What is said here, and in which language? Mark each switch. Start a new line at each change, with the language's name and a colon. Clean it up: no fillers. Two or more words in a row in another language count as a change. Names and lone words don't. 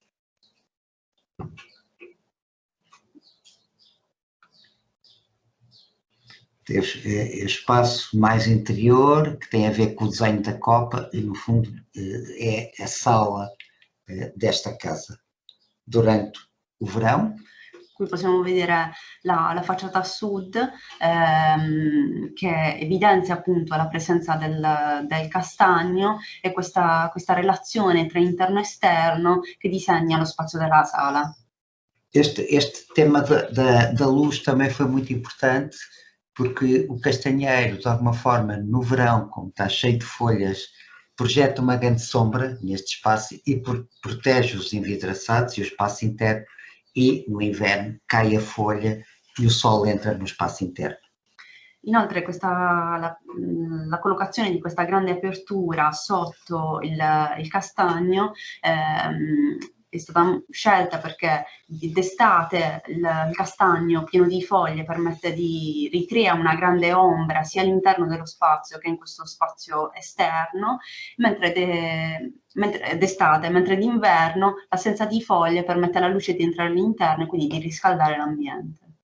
Portuguese: Espaço mais interior, que tem a ver com o desenho da copa e, no fundo, é a sala desta casa. Durante o verão,
Italian: Qui possiamo vedere la facciata a sud che evidenzia appunto la presenza del castagno e questa relazione tra interno e esterno che disegna lo spazio della sala.
Portuguese: Este tema da luz também foi muito importante, porque o castanheiro, de alguma forma, no verão, como está cheio de folhas, projeta uma grande sombra neste espaço e protege os envidraçados e o espaço interno, e no inverno cai a folha e o sol entra no espaço interno.
Italian: Inoltre la collocazione di questa grande apertura sotto il castagno è stata scelta perché d'estate il castagno pieno di foglie ricrea una grande ombra sia all'interno dello spazio che in questo spazio esterno, mentre d'estate, mentre d'inverno l'assenza di foglie permette alla luce di entrare all'interno e quindi di riscaldare l'ambiente.